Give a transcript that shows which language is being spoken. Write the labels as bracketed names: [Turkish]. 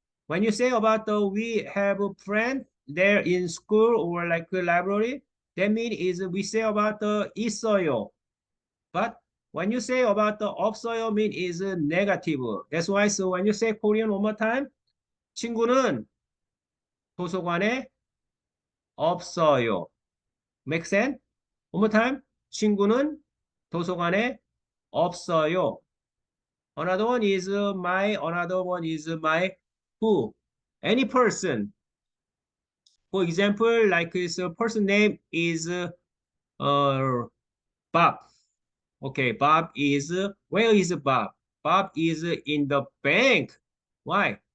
[English] When you say about the we have a friend there in school or like the library, that means is we say about the 있어요. But when you say about the 없어요 mean is negative. That's why so when you say Korean one more time, [Korean] 친구는 도서관에 없어요. [English] Make sense? One more time. [Korean] 친구는 도서관에 없어요. [English] Another one is my, another one is my who. Any person. For example, like his person name is Bob. Okay, Bob is, where is Bob? Bob is in the bank. Why?